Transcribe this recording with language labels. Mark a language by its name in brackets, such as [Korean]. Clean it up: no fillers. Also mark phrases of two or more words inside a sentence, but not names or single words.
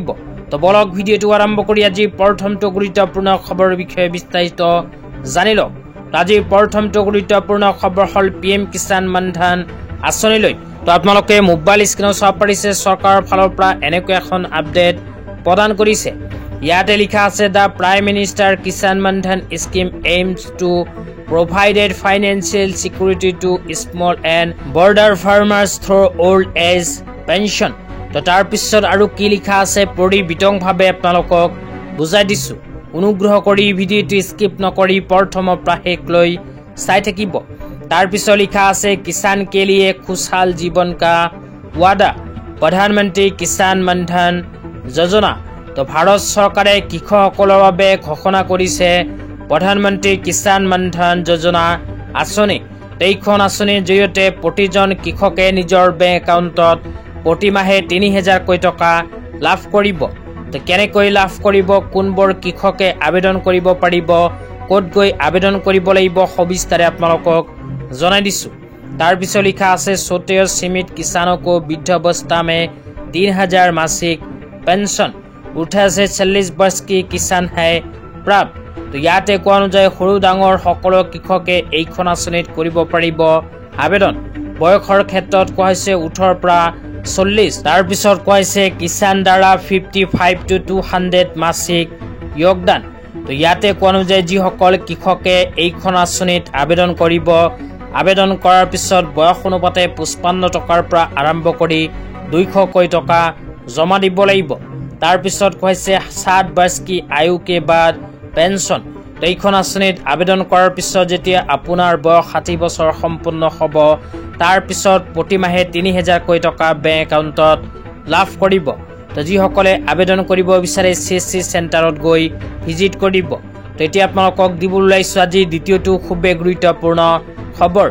[Assamese] তো বলক ভিডিঅ'টো আৰম্ভ কৰি আজি প্ৰথমটো গুৰুত্বপূৰ্ণ খবৰৰ বিষয়ে বিস্তাৰিত জানি লওক। আজিৰ প্ৰথমটো গুৰুত্বপূৰ্ণ খবৰ হ'ল PM কিষাণ মানধন আঁচনিলৈ। তো আপোনালোকে মোবাইল স্ক্ৰীনত চাব পাৰিছে, চৰকাৰৰ ফালৰ পৰা এনেকৈ এখন আপডেট প্ৰদান কৰিছে। ইয়াতে লিখা আছে, [English] The Prime Minister Kisan Mandhan Scheme aims to provided financial security to small and border farmers through old age pension। [Assamese] তো তাৰ পিছত আৰু কি লিখা আছে পঢ়ি বিতংভাৱে আপোনালোকক বুজাই দিছো। অনুগ্ৰহ কৰি ভিডিঅ'টো স্কিপ নকৰি প্ৰথমৰ পৰা শেষলৈ চাই থাকিব। তাৰ পিছত লিখা আছে, [Hindi] কিষাণ के लिए खुशहाल जीवन का वादा, [Assamese] প্ৰধানমন্ত্ৰী কিষাণ মানধন যোজনা। তো ভাৰত চৰকাৰে কৃষকসকলৰ বাবে ঘোষণা কৰিছে প্ৰধানমন্ত্ৰী কিষাণ মানধন যোজনা আঁচনি। এইখন আঁচনিৰ জৰিয়তে প্ৰতিজন কৃষকে নিজৰ বেংক একাউণ্টত প্ৰতিমাহে ৩০০০কৈ টকা লাভ কৰিব। তো কেনেকৈ লাভ কৰিব, কোনবোৰ কৃষকে আবেদন কৰিব পাৰিব, ক'ত গৈ আবেদন কৰিব লাগিব, সবিস্তাৰে আপোনালোকক জনাই দিছো। তাৰ পিছত লিখা আছে, [Hindi] छोटे और सीमित किसानों को वृद्धावस्था में ৩০০০ मासिक पेंशन, 18 से 40 वर्ष की किसान है प्राप्त। [Assamese] তো ইয়াতে কোৱা অনুযায়ী সৰু ডাঙৰ সকলো কৃষকে এইখন আঁচনিত কৰিব পাৰিব আবেদন। বয়সৰ ক্ষেত্ৰত কোৱা হৈছে 18 পৰা 40। তাৰ পিছত কোৱা হৈছে কিষাণ দ্বাৰা 55 to 200 মাসিক যোগদান। তো ইয়াতে কোৱা অনুযায়ী যিসকল কৃষকে এইখন আঁচনিত আবেদন কৰিব, আবেদন কৰাৰ পিছত বয়স অনুপাতে 55 টকাৰ পৰা আৰম্ভ কৰি 200কৈ টকা জমা দিব লাগিব। তাৰ পিছত কৈছে [Hindi] 60 वर्ष की आयु के बाद पेंशन। [Assamese] তো এইখন আঁচনিত আবেদন কৰাৰ পিছত যেতিয়া আপোনাৰ বয়স 60 বছৰ সম্পূৰ্ণ হ'ব, তাৰ পিছত প্ৰতিমাহে ৩০০০কৈ টকা বেংক একাউণ্টত লাভ কৰিব। তো যিসকলে আবেদন কৰিব বিচাৰে CSC চেণ্টাৰত গৈ ভিজিট কৰিব। তো এতিয়া আপোনালোকক দিবলৈ ওলাইছোঁ আজি দ্বিতীয়টো খুবেই গুৰুত্বপূৰ্ণ খবৰ।